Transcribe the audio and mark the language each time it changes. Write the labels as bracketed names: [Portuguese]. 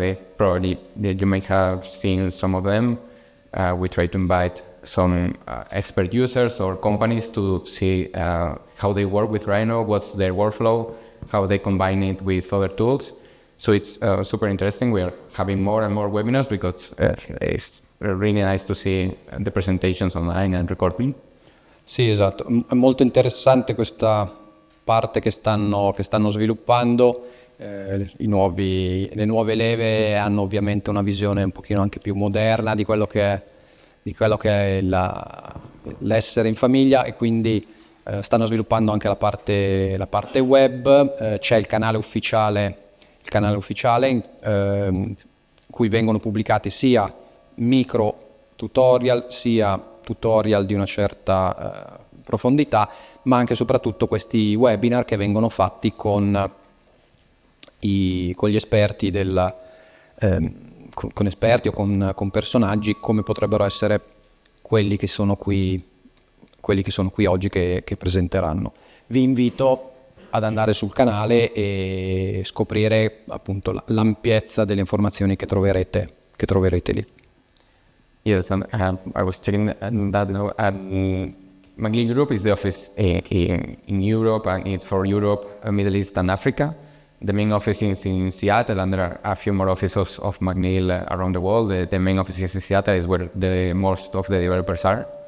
[English] You may have seen some of them. We try to invite some expert users or companies to see how they work with Rhino, what's their workflow, how they combine it with other tools. So it's super interesting. We are having more and more webinars because it's really nice to see the presentations online and recording. [Italian] Sì, esatto. È molto interessante questa parte che stanno sviluppando. Le nuove leve hanno ovviamente una visione un pochino anche più moderna di quello che è l'essere in famiglia, e quindi stanno sviluppando anche la parte web. C'è il canale ufficiale in cui vengono pubblicati sia micro tutorial sia tutorial di una certa profondità, ma anche e soprattutto questi webinar che vengono fatti con gli esperti con esperti o con personaggi come potrebbero essere quelli che sono qui oggi che presenteranno. Vi invito ad andare sul canale e scoprire appunto l'ampiezza delle informazioni che troverete lì. [English] Yes, and I was checking that. McNeil Europe is the office in Europe, and it's for Europe, Middle East, and Africa. The main office is in Seattle, and there are a few more offices of McNeil around the world. The main office is in Seattle, is where most of the developers are.